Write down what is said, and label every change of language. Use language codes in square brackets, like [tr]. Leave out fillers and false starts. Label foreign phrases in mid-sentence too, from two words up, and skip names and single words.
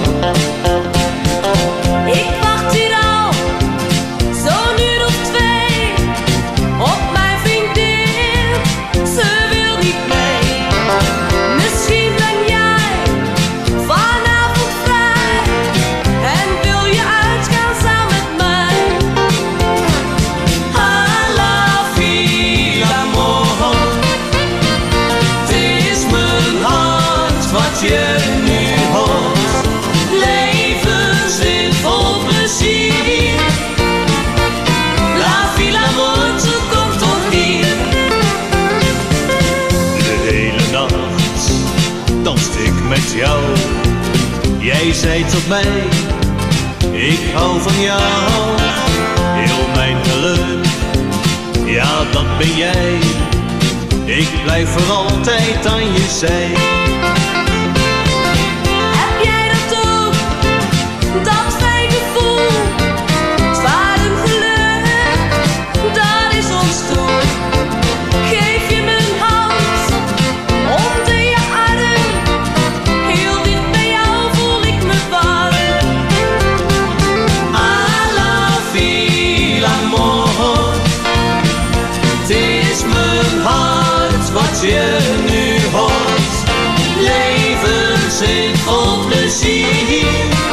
[nl] Ik wacht hier al zo'n uur of 2 op mijn vriendin, ze wil niet mee. Misschien ben jij vanavond vrij en wil je uitgaan samen met mij. [fr] À la vie, l'amour. [nl] Het is mijn hart wat je nu hoort. Leven vol plezier. [fr] La vie, l'amour, [nl] zo komt toch hier. De hele nacht danste ik met jou. Jij zei tot mij, ik hou van jou. Heel mijn geluk, ja dat ben jij. Ik blijf voor altijd aan je zij. Heb jij dat ook? Dat fijn gevoel. Het ware geluk, dat is ons doel. Geef je mijn hand, onder je arm. Heel dicht bij jou voel ik me warm. [fr] À la vie, l'amour. [nl] Het is mijn hart wat je nu hoort. Leven zit vol plezier.